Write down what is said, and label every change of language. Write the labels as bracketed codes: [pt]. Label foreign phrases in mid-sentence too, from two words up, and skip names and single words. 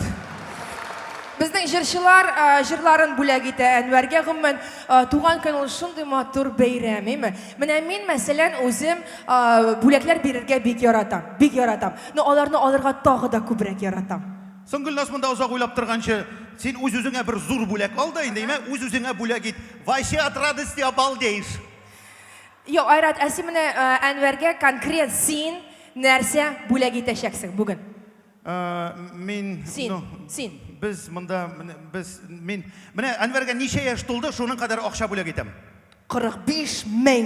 [tt] Безнең җырчылар җырларын бүләк итә Әнвәргә гомумән туган көн ул шундый матур бәйрәм, име? Менә мин мәсәлән үзем бүләкләр бирергә бик яратам. Но аларны алырга тагы да күбрәк яратам. Соң Гөлназ монда узак уйлап торганчы, син үз-үзеңә бер зур бүләк ал да инде, үз-үзеңә бүләк ит. [ru] Вообще от радости обалдеешь. [tt] Юк, Айрат, әси менә Әнвәргә конкрет син нәрсә бүләк итәчәксең бүген? Мин, Син. Без монда, мин, менә Әнвәргә ничә яшь тулды, шуның кадәр акча бүләк итәм. 45 мең.